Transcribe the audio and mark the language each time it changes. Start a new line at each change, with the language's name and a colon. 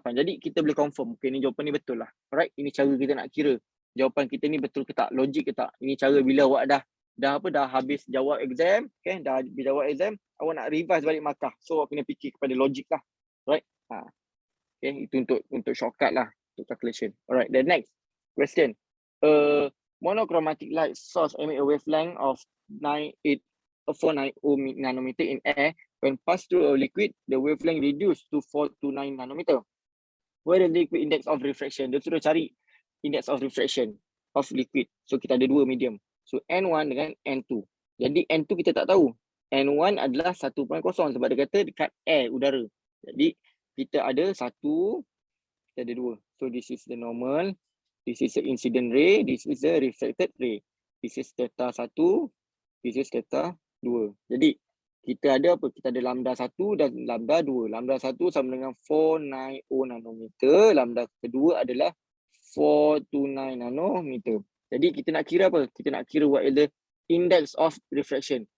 Malay: Jadi kita boleh confirm. Okay, ni jawapan ni betul lah. Alright, ini cara kita nak kira. Jawapan kita ni betul ke tak? Logik ke tak? Ini cara bila awak dah habis jawab exam. Okay, dah habis jawab exam. Awak nak revise balik markah. So awak kena fikir kepada logik lah. Right? Okay, itu untuk shortcut lah. Untuk calculation.
English: Alright, the next question. Monochromatic light source emit a wavelength of 490 nanometer in air. When passed through a liquid, the wavelength reduced to 429 nanometer. What is the liquid index of refraction?
Malay: Dia sudah cari
English: index of refraction of liquid. So
Malay: kita ada dua medium. So N1 dengan N2. Jadi N2 kita tak tahu. N1 adalah 1.0 sebab dia kata dekat air, udara. Jadi kita ada satu, kita ada dua.
English: So this is the normal, this is the incident ray, this is the reflected ray. This is theta 1, this is theta 2. Jadi
Malay: kita ada apa? Kita ada lambda 1 dan lambda 2. Lambda 1 sama dengan 490 nanometer. Lambda kedua adalah 429 nanometer. Jadi kita nak kira apa? Kita nak kira
English: what is the index of refraction.